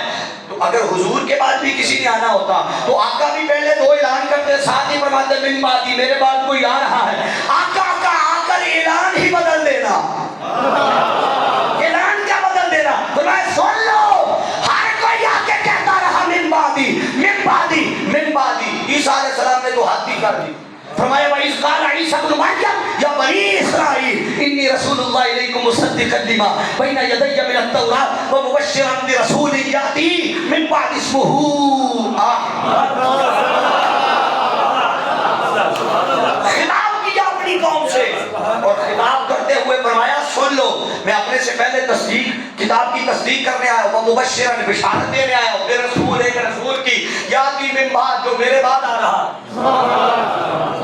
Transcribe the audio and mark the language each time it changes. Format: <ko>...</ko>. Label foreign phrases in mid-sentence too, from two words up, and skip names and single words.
<ur>تو اگر حضور کے بعد بھی کسی نے آنا ہوتا تو آقا بھی پہلے دو اعلان کرتے، ساتھ ہی فرماتے</ur> <ar>من بعدی،</ar> <ur>میرے بعد کوئی آ رہا ہے۔ آقا کا آ کر اعلان ہی بدل دینا، اعلان کیا بدل دینا؟ فرمایا سن لو، ہر کوئی آ کے کہتا رہا</ur> <ar>من بعدی، من بعدی، من بعدی۔ عیسیٰ علیہ السلام</ar> <ur>نے تو حد ہی کر دی، فرمایا</ur> <ar>وَإِذْ قَالَ عِيسَى ابْنُ مَرْيَمَ يَا بَنِي إِسْرَائِيلَ إِنِّي رَسُولُ اللَّهِ إِلَيْكُمْ مُصَدِّقًا لِمَا بَيْنَ يَدَيَّ مِنَ التَّوْرَاةِ وَمُبَشِّرًا بِرَسُولٍ يَأْتِي مِن بَعْدِي اسْمُهُ أَحْمَدُ۔</ar> <ur>خطاب کیا اپنی قوم سے، اور خطاب کرتے ہوئے فرمایا سن لو، میں اپنے سے پہلے تصدیق، کتاب کی تصدیق کرنے آیا ہوں، مبشرن، بشارت دینے آیا ہوں، رسول ایک رسول کی،</ur> <ar>یاتی من بعد،</ar> <ur>جو میرے بعد آ رہا۔</ur>